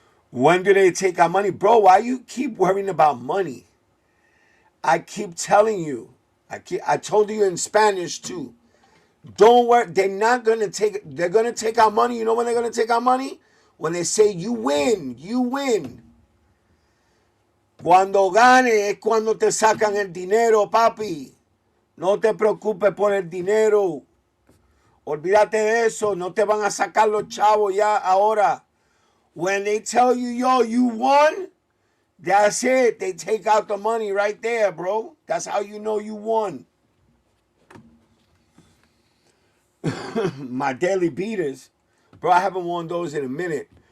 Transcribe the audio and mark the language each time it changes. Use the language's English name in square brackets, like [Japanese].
[English] When do they take our money? Bro, why you keep worrying about money? I keep telling you. I told you in Spanish too. Don't worry. They're gonna take our money. You know when they're gonna take our money? When they say you win, you win. [Spanish] Cuando gane es cuando te sacan el dinero, papi. No te preocupes por el dinero. Olvídate de eso. No te van a sacar los chavos ya ahora. [English] When they tell you, yo, you won, that's it. They take out the money right there, bro. That's how you know you won. My daily beaters, bro, I haven't worn those in a minute.